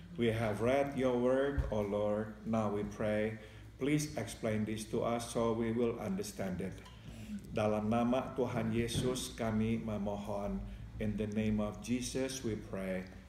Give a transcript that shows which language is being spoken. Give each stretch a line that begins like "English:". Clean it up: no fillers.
English: We have read your word, O Lord. Now we pray, please explain this to us so we will understand it.
Indonesian: Dalam nama Tuhan Yesus kami memohon.
English: In the name of Jesus we pray.